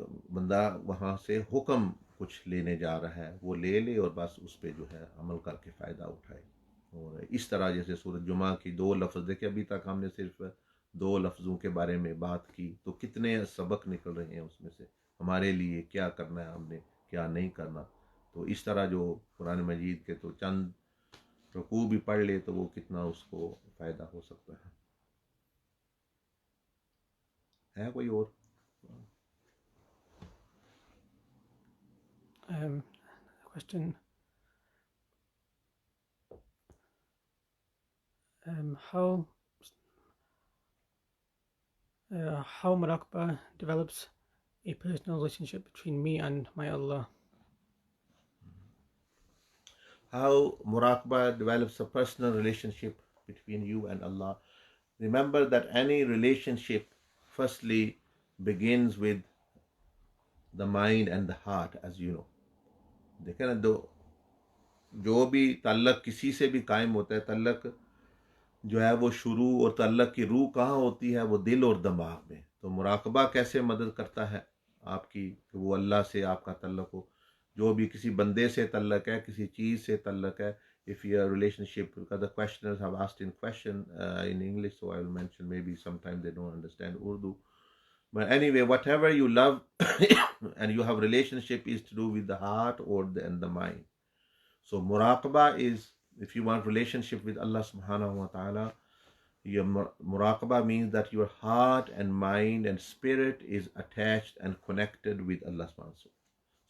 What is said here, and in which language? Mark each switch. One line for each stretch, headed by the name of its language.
Urdu: بندہ وہاں سے حکم کچھ لینے جا رہا ہے، وہ لے اور بس اس پہ جو ہے عمل کر کے فائدہ اٹھائے۔ اور اس طرح جیسے سورۃ جمعہ کی 2 لفظ دیکھیں، ابھی تک ہم نے صرف 2 لفظوں کے بارے میں بات کی، تو کتنے سبق نکل رہے ہیں اس میں سے، ہمارے لیے کیا کرنا ہے، ہم نے کیا نہیں کرنا۔ تو اس طرح جو قرآن مجید کے تو چند رکوع بھی پڑھ لے تو وہ کتنا اس کو فائدہ ہو سکتا ہے۔ کوئی اور؟
English: Question: how muraqabah develops a personal relationship between me and my Allah. How muraqabah develops a personal relationship between you and Allah. Remember that any relationship firstly begins with the mind and the heart, as you know.
Urdu: دیکھیں نا، جو بھی تعلق کسی سے بھی قائم ہوتا ہے، تعلق جو ہے وہ شروع اور تعلق کی روح کہاں ہوتی ہے، وہ دل اور دماغ میں۔ تو مراقبہ کیسے مدد کرتا ہے آپ کی کہ وہ اللہ سے آپ کا تعلق ہو، جو بھی کسی بندے سے تعلق ہے، کسی چیز سے تعلق ہے۔
English: If your relationship, because the questioners have asked in question in English, so I will mention, maybe sometimes they don't understand Urdu. But anyway, whatever you love and you have relationship is to do with the heart and the mind. So muraqabah is, if you want relationship with Allah subhanahu wa ta'ala, your muraqabah means that your heart and mind and spirit is attached and connected with Allah subhanahu wa ta'ala.